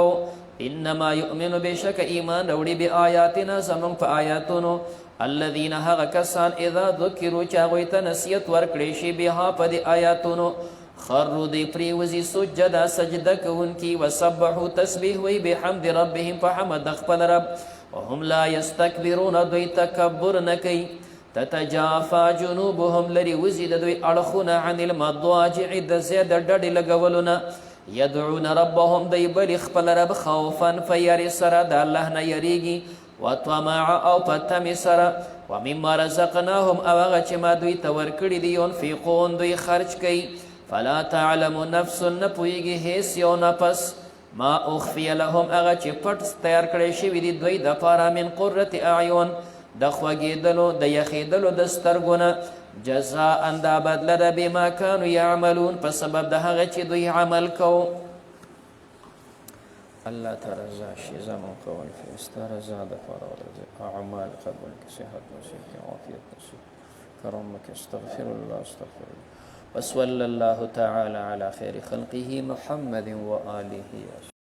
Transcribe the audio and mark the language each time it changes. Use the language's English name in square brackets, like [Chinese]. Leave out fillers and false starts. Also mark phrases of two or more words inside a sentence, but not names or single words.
[Arabic] انما یؤمن [Pashto] بشک ایمان وروړي بآیاتنا زمونږ په آیاتونو الذین هغه کسان [Arabic] اذا ذکروا [Pashto] چې هغوی ته نصیحت ورکړی شي بها په دې آیاتونو خروا دی پریوزي سجدا سجده کوونکي وسبحوا تسبیح وی [Arabic] بحمد ربهم [Pashto] په حمد خپل رب [Arabic] وهم لا یستکبرون [Pashto] دوی تکبر نه کوي. [Arabic] تتجافا جنوبهم [Pashto] لري وزي د دوی اړخونه [Arabic] عن المضاجع [Pashto] د زیاده ډډې لګولونه [Arabic] يدعون ربهم [Pashto] دی بل خپل رب خوفا فیری سره د الله نه یریږي وطمع او پتم سره [Arabic] ومما رزقناهم [Pashto] او هغه چې ما دوی ته ورکړي دي ينفقون دوی خرج کوي. [Arabic] فلا تعلم نفس [Pashto] نه پوهېږي هیڅ یو نفس [Arabic] ما اخفي لهم [Pashto] هغه چې پټ تیار کړی شوي دي دوی دپاره [Arabic] من قرة اعین [Pashto] د خوږېدلو د یخېدلو د سترګو نه جزاء دا بدله ده [Arabic] بما كانوا يعملون [Pashto] په سبب د هغه چې دوی عمل کوو. الله ته رضا شي زموږ کول کې ستا رضا دپاره ورځي اعمال قبول کړي صحت نصیب کړي عافیت نصیب کرم کړي [Arabic] استغفر الله استغفر الله وصلى الله تعالى على خير خلقه محمد وآله